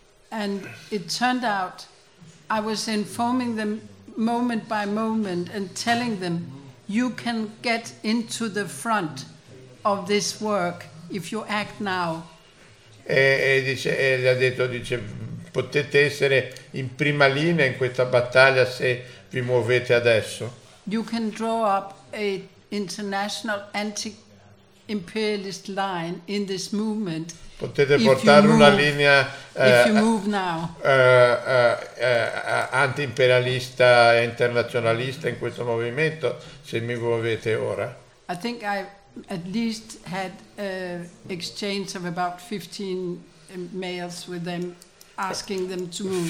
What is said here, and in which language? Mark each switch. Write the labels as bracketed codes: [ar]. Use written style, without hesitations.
[en] And it turned out I was informing them moment by moment and telling them you can get into the front of this work if you act now. [it] E ha detto potete essere in prima linea in questa battaglia se vi muovete adesso. [en] You can draw up a international anti imperialist line in this movement. [it] Potete portare una linea anti-imperialista e internazionalista in questo movimento se mi muovete ora. [en] I think I at least had an exchange of about 15 mails with them asking them to move.